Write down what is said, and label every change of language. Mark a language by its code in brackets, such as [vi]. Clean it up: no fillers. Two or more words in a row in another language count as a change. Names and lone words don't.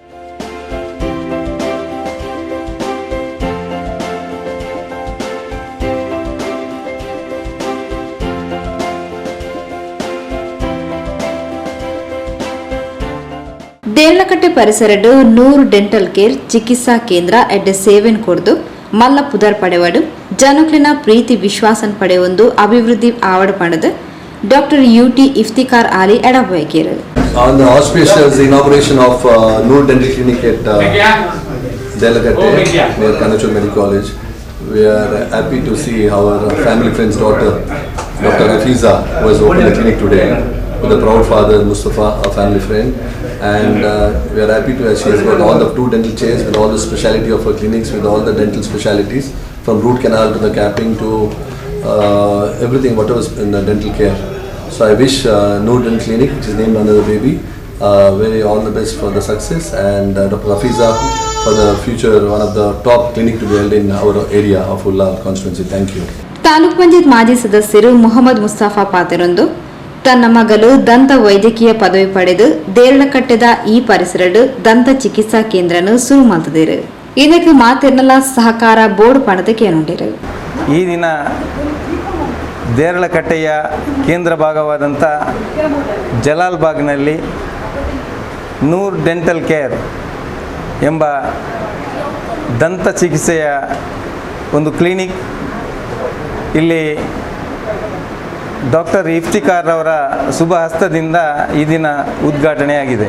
[tcy] ದೇರ್ಲಕಟ್ಟೆ ಪರಿಸರಡು ನೂರು ಡೆಂಟಲ್ ಕೇರ್ ಚಿಕಿತ್ಸಾ ಕೇಂದ್ರ ಎಡ್ಡೆ ಸೇವೆನ್ ಕೊಡ್ದು ಮಲ್ಲ ಪುದರ್ ಪಡೆವಡು ಜನಕ್ಲಿನ ಪ್ರೀತಿ ವಿಶ್ವಾಸನ್ ಪಡೆಯೊಂದು ಅಭಿವೃದ್ಧಿ ಆವಡ ಪಡೆದು ಡಾಕ್ಟರ್ ಯುಟಿ ಇಫ್ತಿಕಾರ್ ಅಲಿ ಎಡಬಯಕೇರು. [en] On the auspicious inauguration of Noor Dental Clinic at Delagatte near Kanachur Medical College, we are happy to see our family friend's daughter, Dr. Hafiza, who has opened the clinic today with the proud father Mustafa, a family friend. And we are happy to she has got all the 2 dental chairs with all the speciality of her clinics, with all the dental specialities from root canal to the capping to everything whatever is in the dental care. So I wish Noor Dental Clinic, which is named under the baby, very all the best for the success, and Dr. Hafiza for the future one of the top clinic to be held in our area of Ulla constituency. Thank you. [tcy] ತಾಲೂಕ್ ಪಂಚಾಯತ್ ಮಾಜಿ ಸದಸ್ಯರು ಮೊಹಮ್ಮದ್ ಮುಸ್ತಫಾ ಪಾತೆರೊಂದು ತನ್ನ ಮಗಳು ದಂತ ವೈದ್ಯಕೀಯ ಪದವಿ ಪಡೆದು ದೇರಳಕಟ್ಟೆದ ಈ ಪರಿಸರಡು ದಂತ ಚಿಕಿತ್ಸಾ ಕೇಂದ್ರನು ಶುರು ಮಾಡ್ತಿದ್ದಾರೆ. ಇದಕ್ಕೆ ಮಾತಿರ್ನಲ್ಲ ಸಹಕಾರ ಬೋರ್ಡ್ ಪಣದಕ್ಕೆ ಏನುಂಟಿರು. [kn] ಈ ದಿನ ದೇರಳಕಟ್ಟೆಯ ಕೇಂದ್ರ ಭಾಗವಾದಂಥ ಜಲಾಲ್ ಬಾಗ್ನಲ್ಲಿ ನೂರ್ ಡೆಂಟಲ್ ಕೇರ್ ಎಂಬ ದಂತ ಚಿಕಿತ್ಸೆಯ ಒಂದು ಕ್ಲಿನಿಕ್ ಇಲ್ಲಿ ಡಾಕ್ಟರ್ ಇಫ್ತಿಕಾರ್ ಅವರ ಶುಭ ಹಸ್ತದಿಂದ ಈ ದಿನ ಉದ್ಘಾಟನೆಯಾಗಿದೆ.